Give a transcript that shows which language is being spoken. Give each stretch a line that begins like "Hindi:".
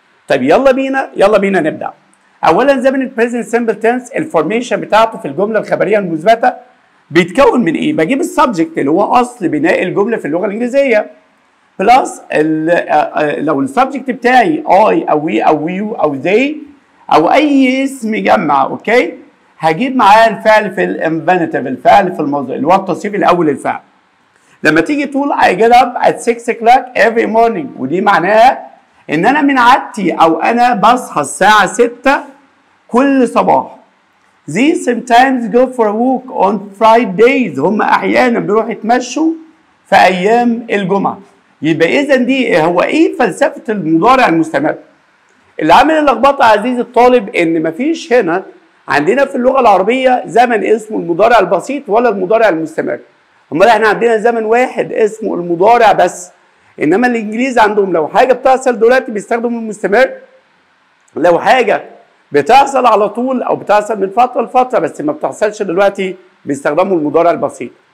Arabic: طيب يلا بينا نبدا. اولا زمن البريزنت سمبل تنس الفورميشن بتاعته في الجمله الخبريه المثبته بيتكون من ايه؟ بجيب السبجكت اللي هو اصل بناء الجمله في اللغه الانجليزيه، بلس لو السبجكت بتاعي اي او وي او ويو او زي او اي اسم جمع، اوكي، هجيب معاه الفعل في الانفينيتيف، الفعل في الماضي اللي هو التصريف الاول للفعل. لما تيجي تقول
English: I get up at 6 o'clock every morning،
Arabic: ودي معناها ان انا من عادتي او انا بصحى الساعه 6 كل صباح.
English: They sometimes go for a walk on Fridays،
Arabic: هم احيانا بيروحوا يتمشوا في ايام الجمعه. يبقى اذا دي هو ايه فلسفه المضارع المستمر؟ اللي عامل اللخبطه عزيزي الطالب ان مفيش هنا عندنا في اللغه العربيه زمن اسمه المضارع البسيط ولا المضارع المستمر. امال احنا عندنا زمن واحد اسمه المضارع بس. انما الانجليز عندهم لو حاجه بتحصل دلوقتي بيستخدموا المستمر، لو حاجه بتحصل على طول او بتحصل من فتره لفتره بس ما بتحصلش دلوقتي بيستخدموا المضارع البسيط.